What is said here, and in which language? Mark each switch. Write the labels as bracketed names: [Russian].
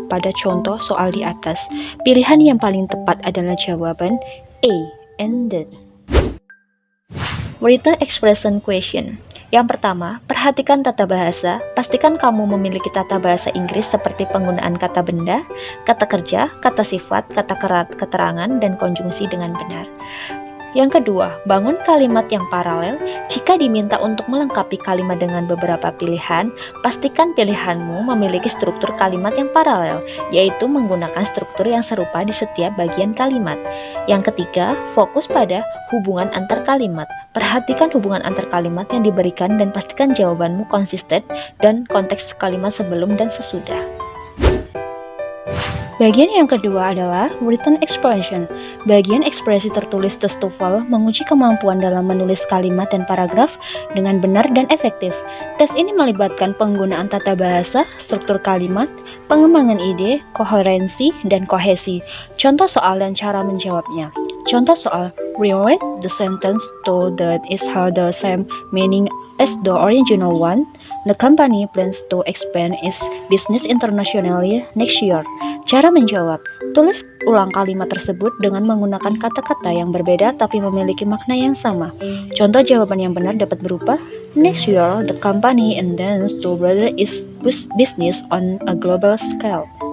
[Indonesian] Pada contoh soal di atas, pilihan yang paling tepat adalah jawaban A ended. [English] Written expression question. [Indonesian] Yang pertama, perhatikan tata bahasa. Pastikan kamu memiliki tata bahasa Inggris seperti penggunaan kata benda, kata kerja, kata sifat, kata keterangan, dan konjungsi dengan benar. Yang kedua, bangun kalimat yang paralel. Jika diminta untuk melengkapi kalimat dengan beberapa pilihan, pastikan pilihanmu memiliki struktur kalimat yang paralel, yaitu menggunakan struktur yang serupa di setiap bagian kalimat. Yang ketiga, fokus pada hubungan antar kalimat. Perhatikan hubungan antar kalimat yang diberikan dan pastikan jawabanmu konsisten dan konteks kalimat sebelum dan sesudah. Bagian yang kedua adalah written expression. Bagian ekspresi tertulis tes TOEFL menguji kemampuan dalam menulis kalimat dan paragraf dengan benar dan efektif. Tes ini melibatkan penggunaan tata bahasa, struktur kalimat, pengembangan ide, koherensi, dan kohesi. Contoh soal dan cara menjawabnya. Contoh soal: [English] rewrite the sentence so that it has the same meaning as the original one. The company plans to expand its business internationally next year. [Indonesian] Cara menjawab: tulis ulang kalimat tersebut dengan menggunakan kata-kata yang berbeda tapi memiliki makna yang sama. Contoh jawaban yang benar dapat berupa: [English] next year, the company intends to broaden its business on a global scale.